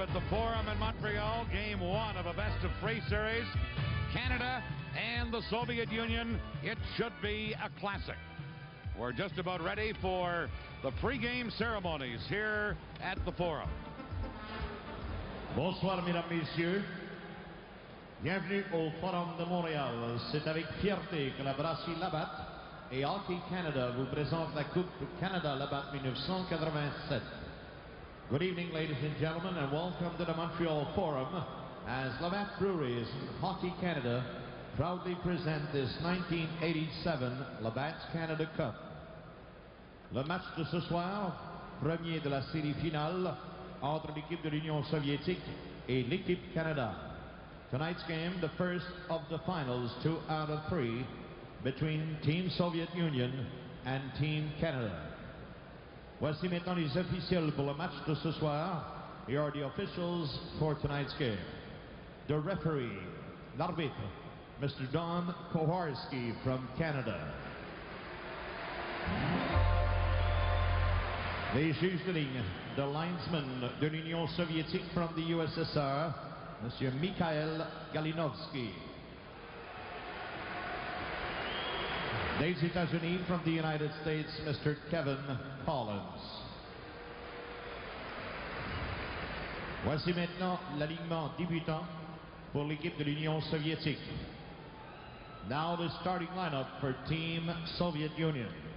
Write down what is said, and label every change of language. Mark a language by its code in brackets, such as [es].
[en] Forum in Montreal, game one of a best-of-3 series. Canada and the Soviet Union. It should be a classic. We're just about ready for the pre-game ceremonies here at the Forum. [fr] Bonsoir, mesdames, messieurs. Bienvenue au Forum de Montréal. C'est avec fierté que la brasserie Labatt et Hockey Canada vous présente la Coupe Canada Labatt 1987. [en] Good evening, ladies and gentlemen, and welcome to the Montreal Forum as Labatt Breweries and Hockey Canada proudly present this 1987 Labatt Canada Cup. [fr] Le match de ce soir, premier de la série finale entre l'équipe de l'Union soviétique et l'équipe Canada. [en] Tonight's game, the first of the finals, 2 out of 3, between Team Soviet Union and Team Canada. [fr] Voici maintenant les officiels pour le match de ce soir. [en] Here are the officials for tonight's game. The referee, [fr] l'arbitre, [en] Mr. Don Kowarski from Canada. [fr] Les juges de ligne, [en] the linesman [fr] de l'Union soviétique [en] from the USSR, [fr] Monsieur Mikhail Galinovsky. Des États-Unis [en] from the United States, Mr. Kevin Collins. [fr] Voici maintenant l'alignement débutant pour l'équipe de l'Union soviétique. [en] Now the starting lineup for Team Soviet Union.